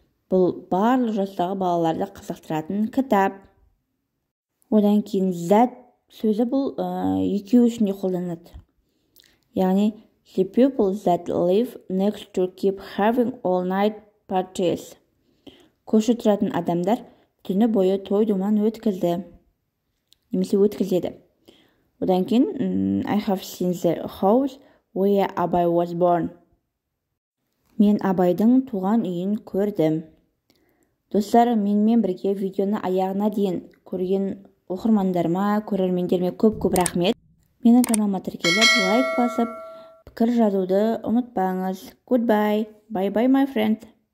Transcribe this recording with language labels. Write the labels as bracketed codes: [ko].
[kk] Бұл барлық жастағы балаларды қызықтыратын кітап. Одан кейін that сөзі бұл екеу үшін де қолданылады. [en] Яғни the people that live next to keep having all night parties. [kk] Көрші тұратын адамдар түні бойы той-думан өткізді. Немесе өткізеді. Одан кейін [en] I have seen the house where Абай was born. [kk] Мен Абайдың туған үйін көрдім. Достар, менімен бірге видеоны аяғына дейін көрген оқырмандарыма, көрермендеріме көп рахмет. Менің каналыма тіркеліп, лайк басып, пікір жазуды ұмытпаңыз. [en] Goodbye. Bye bye my friend.